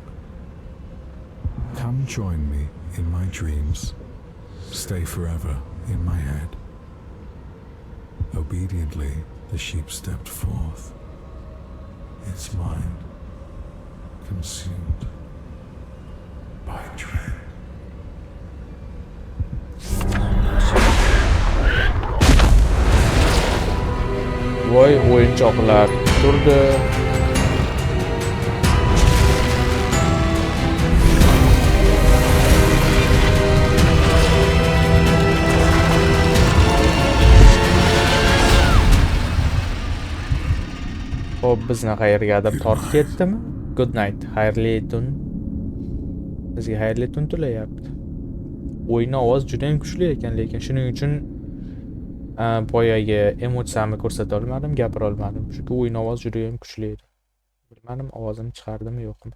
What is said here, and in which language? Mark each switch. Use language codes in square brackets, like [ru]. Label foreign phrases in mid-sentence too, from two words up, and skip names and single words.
[en] "Come join me in my dreams. Stay forever in my head." Obediently, the sheep stepped forth, its mind consumed by dread. [uz] Voy, o'yinchoqlar turdi. Xo'p, bizni qayergadir tortib ketdimi? [en] Good night. [uz] Xayrli tun. Bizga xayrli tun tilayapti. O'yin ovoz juda ham kuchli ekan, lekin shuning uchun boyagi emotsiyamni ko'rsata olmadim, gapira olmadim. Chunki o'yin ovoz juda ham kuchli edi. Bilmadim ovozimni chiqardimmi yo'qmi.